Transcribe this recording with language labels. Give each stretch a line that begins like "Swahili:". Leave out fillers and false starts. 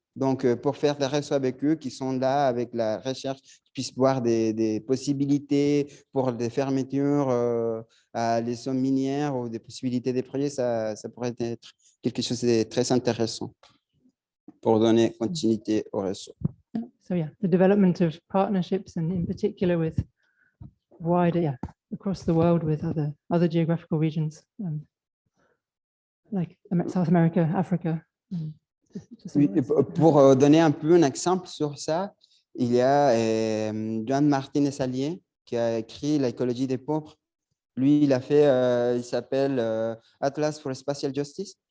French: Donc, pour faire des réseaux avec eux qui sont là avec la recherche, qui puissent voir des possibilités pour des fermetures à les zones minières ou des possibilités des projets, ça pourrait être quelque chose de très intéressant pour donner continuité au réseau.
English: So yeah, the development of partnerships, and in particular with wider, across the world with other geographical regions, like South America, Africa.
French: Oui, pour donner un peu un exemple sur ça, il y a Joan Martinez-Allier qui a écrit L'écologie des pauvres. Lui, il a fait, il s'appelle Atlas for Spatial Justice.